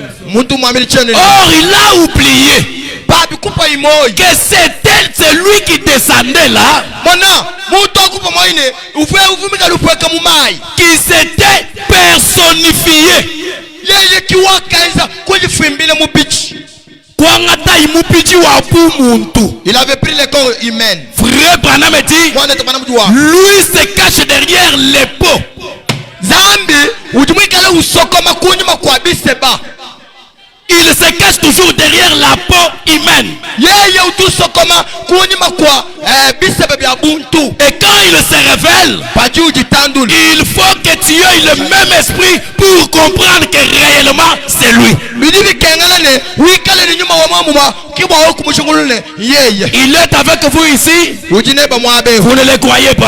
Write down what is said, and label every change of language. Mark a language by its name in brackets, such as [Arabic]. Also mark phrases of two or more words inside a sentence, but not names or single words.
[French] Or il a oublié que c'était celui qui descendait là, qui s'était personnifié. Il avait pris le corps humain. Frère Branham dit, lui se cache derrière les peaux. [Luba-Lulua] zambi ujumwikala usokoma kunyuma kwa biseba. [French] Il se cache toujours derrière la peau humaine. [Luba-Lulua] Yeye utusokoma kunyuma kwa biseba bya buntu. [French] Et quand il se révèle, il faut que tu aies le même esprit pour comprendre que réellement c'est lui. Il est avec vous ici. Vous ne le croyez pas.